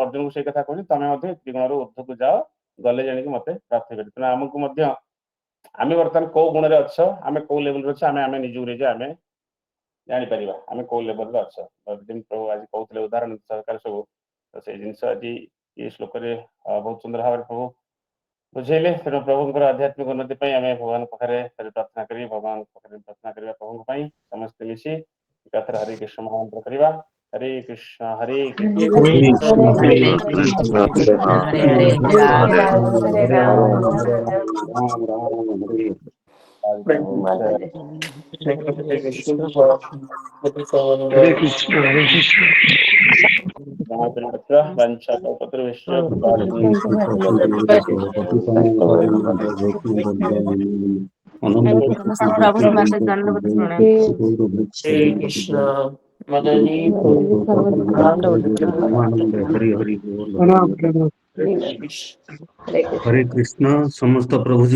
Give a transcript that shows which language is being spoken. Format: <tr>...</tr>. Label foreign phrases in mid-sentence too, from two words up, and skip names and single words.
<or>ଅର୍ଜୁନକୁ ସେଇ କଥା କହୁଛନ୍ତି ତମେ ମଧ୍ୟ ତିନି ଗୁଣରୁ ଉର୍ଦ୍ଧ୍ୱକୁ ଯାଅ ଗଲେ ଜାଣିକି ମତେ ପ୍ରାପ୍ତ ହେଇପାରିବ ତେଣୁ ଆମକୁ ମଧ୍ୟ ଆମେ ବର୍ତ୍ତମାନ କୋଉ ଗୁଣରେ ଅଛ ଆମେ କୋଉ ଲେଭେଲରେ ଅଛ ଆମେ ନିଜକୁ ନିଜେ ଆମେ ଜାଣିପାରିବା ଆମେ କୋଉ ଲେଭେଲରେ ଅଛ ଯେମିତି ପ୍ରଭୁ ଆଜି କହୁଥିଲେ ଉଦାହରଣ ସହକାର ସବୁ ତ ସେଇ ଜିନିଷ ଆଜି ଏ ଶ୍ଲୋକରେ ବହୁତ ସୁନ୍ଦର ଭାବରେ ପ୍ରଭୁ ବୁଝେଇଲେ ତେଣୁ ପ୍ରଭୁଙ୍କର ଆଧ୍ୟାତ୍ମିକ ଉନ୍ନତି ପାଇଁ ଆମେ ଭଗବାନଙ୍କ ପାଖରେ ପ୍ରାର୍ଥନା କରି ଭଗବାନଙ୍କ ପାଖରେ ପ୍ରାର୍ଥନା କରିବା ପ୍ରଭୁଙ୍କ ପାଇଁ ସମସ୍ତେ ମିଶି ଏକାଥରେ ହରେ କୃଷ୍ଣ ମହାମନ୍ତ୍ର କରିବା</or> <sa>ହରେ କୃଷ୍ଣ ହରେ କୃଷ୍ଣ हरे हरे राम ରାମ ରାମ ହରେ हरे कृष्ण हरे कृष्ण, हरे कृष्ण. हरे कृष्ण मदनी</sa> <hi>प्रणाम प्रणाम</hi> <sa>हरे कृष्ण</sa> <hi>हरे कृष्ण समस्त प्रभु जी</hi>